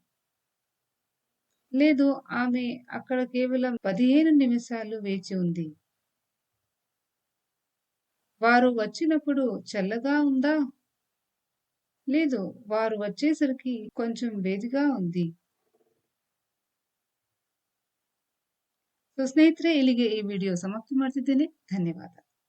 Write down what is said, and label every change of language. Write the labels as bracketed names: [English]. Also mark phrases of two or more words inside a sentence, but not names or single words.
[Telugu] లేదు, ఆమె అక్కడ కేవలం 15 నిమిషాలు వేచి ఉంది. వారు వచ్చినప్పుడు చల్లగా ఉందా? లేదు, వారు వచ్చేసరికి కొంచెం వేడిగా ఉంది. [Kannada] ಸೊ ಸ್ನೇಹಿತರೆ, ಇಲ್ಲಿಗೆ ಈ ವಿಡಿಯೋ ಸಮಾಪ್ತಿ ಮಾಡ್ತಿದ್ದೇನೆ. ಧನ್ಯವಾದ.